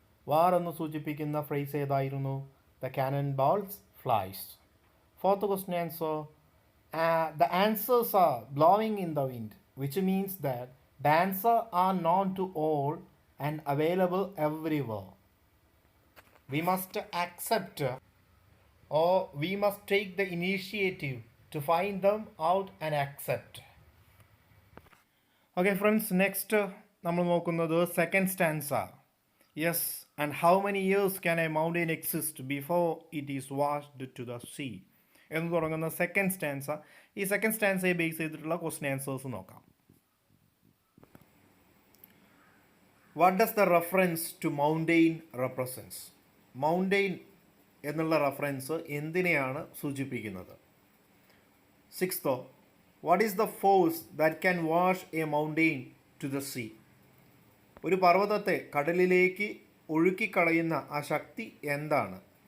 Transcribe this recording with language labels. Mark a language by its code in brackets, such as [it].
[ml] War എന്ന് സൂചിപ്പിക്കുന്ന phrase ഏതായിരുന്നു? [en] The cannonballs flies. Fourth question answer. The answers are blowing in the wind, which means that the answers are known to all and available everywhere. We must accept or we must take the initiative to find them out and accept. Okay friends, next [ml] നമ്മൾ നോക്കുന്നത് second stanza. Yes. [en] and how many years can a mountain exist before it is washed to the sea [ml] എന്ന് തുടങ്ങുന്ന second stanza. ഈ second സ്റ്റാൻസയെ base ചെയ്തിട്ടുള്ള question answers നോക്കാം. [en] What does the reference to mountain represents? [ml] Mountain എന്നുള്ള reference എന്തിനെയാണ് സൂചിപ്പിക്കുന്നത്? [en] സിക്സ്തോ, what is the force that can wash a mountain to the sea? [ml] ഒരു പർവ്വതത്തെ കടലിലേക്ക് ഒഴുക്കിക്കളയുന്ന ആ ശക്തി എന്താണ്?